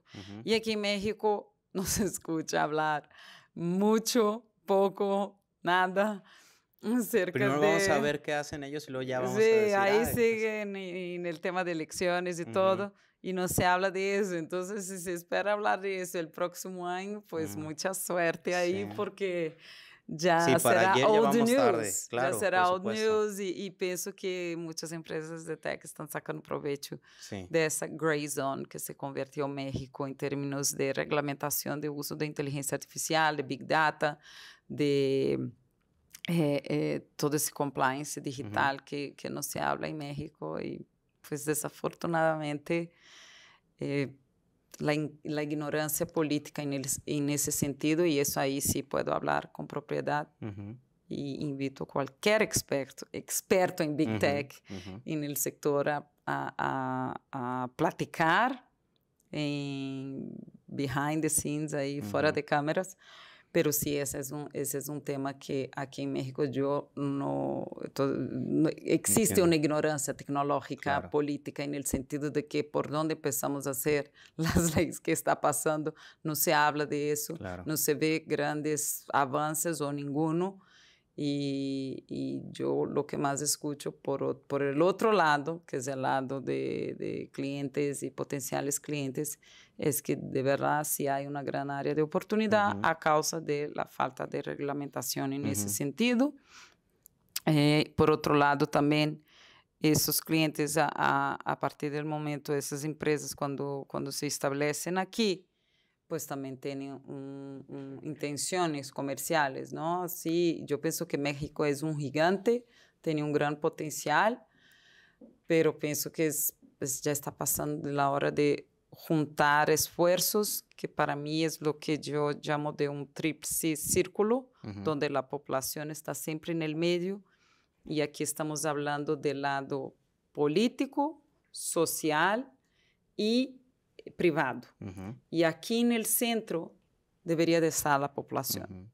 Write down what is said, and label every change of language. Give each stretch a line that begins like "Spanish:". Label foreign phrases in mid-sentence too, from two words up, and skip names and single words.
Spanish: Y aquí en México no se escucha hablar mucho, poco, nada. Primero vamos a ver qué hacen ellos y luego ya vamos a decir. Ahí siguen en el tema de elecciones y todo, y no se habla de eso. Entonces, si se espera hablar de eso el próximo año, pues mucha suerte ahí, porque ya será
English: old news.
Spanish: Tarde, claro, ya será
English: old news
Spanish: y pienso que muchas empresas de tech están sacando provecho de esa
English: gray zone
Spanish: que se convirtió México en términos de reglamentación de uso de inteligencia artificial, de
English: big data,
Spanish: de...
Portuguese: todo esse compliance digital que não se habla em México e, pues, desafortunadamente, a ignorância política nesse sentido, e isso aí
Spanish: sí puedo hablar
Portuguese: com propriedade, e invito a qualquer experto em Big Tech e no sector a platicar em
English: behind the scenes,
Portuguese: aí, fora de câmeras.
Spanish: Pero sí, ese es un tema que aquí en México no existe una ignorancia tecnológica, política, en el sentido de que por donde empezamos a hacer las leyes que está pasando, no se habla de eso, no se ve grandes avances o ninguno. Y yo lo que más escucho por el otro lado, que es el lado de clientes y potenciales clientes, es que de verdad sí hay una gran área de oportunidad a causa de la falta de reglamentación en ese sentido. Por otro lado, también
Portuguese: esses clientes, a partir do momento, essas empresas, quando se estabelecem aqui, pues também têm intenções comerciais, não?
Spanish: Sí,
Portuguese: eu penso que México é gigante, tem grande potencial,
Spanish: pero
Portuguese: penso que já está passando a hora de juntar
Spanish: esfuerzos, que para mí es lo que yo llamo de un tríplice círculo, donde la población está siempre en el medio, y aquí estamos hablando del lado político, social y privado. Y aquí en el centro debería de estar la población.